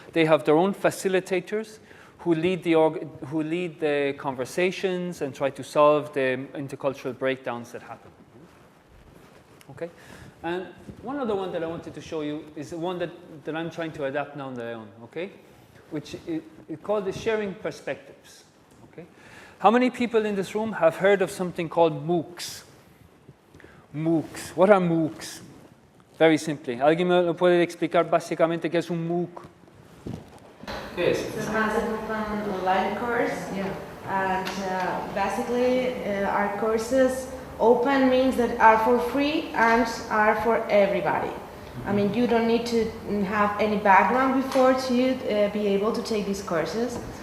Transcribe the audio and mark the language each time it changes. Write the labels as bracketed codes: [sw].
[en] They have their own facilitators who lead the conversations and try to solve the intercultural breakdowns that happen. Okay? And one other one that I wanted to show you is the one that I'm trying to adapt now in León, okay? Which is called the sharing perspectives. Okay? How many people in this room have heard of something called MOOCs? MOOCs. What are MOOCs? Very simply. [es] ¿Alguien me lo puede explicar básicamente qué es un MOOC? ¿Qué es? [en] It's an open online course. Yeah. And basically, our courses open means that are for free and are for everybody. I mean, you don't need to have any background before to be able to take these courses.